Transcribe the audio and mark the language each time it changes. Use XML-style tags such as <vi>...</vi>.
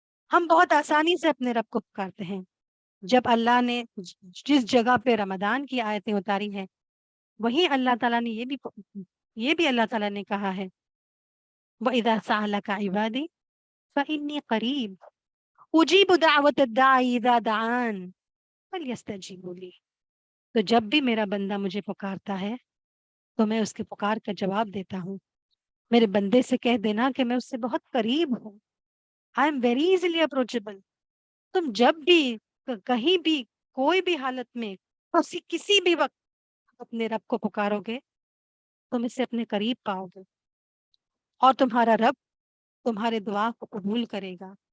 <ur>ہم بہت آسانی سے اپنے رب کو پکارتے ہیں. جب اللہ نے جس جگہ پہ رمضان کی آیتیں اتاری ہیں, وہیں اللہ تعالیٰ نے یہ بھی اللہ تعالیٰ نے کہا ہے,</ur> <ar>وَإِذَا سَأَلَكَ عِبَادِي فَإِنِّي قَرِيبٌ أُجِيبُ دَعْوَةَ الدَّاعِ إِذَا دَعَانِ فَلْيَسْتَجِيبُوا لِي.</ar> <ur>تو جب بھی میرا بندہ مجھے پکارتا ہے تو میں اس کے پکار کا جواب دیتا ہوں. میرے بندے سے کہہ دینا کہ میں اس سے بہت قریب ہوں.</ur> <en>I am very easily approachable.</en> <ur>تم جب بھی کہیں بھی کوئی بھی حالت میں کسی بھی وقت اپنے رب کو پکارو گے تم اسے اپنے قریب پاؤ گے, اور تمہارا رب تمہارے دعا کو قبول کرے گا.</ur>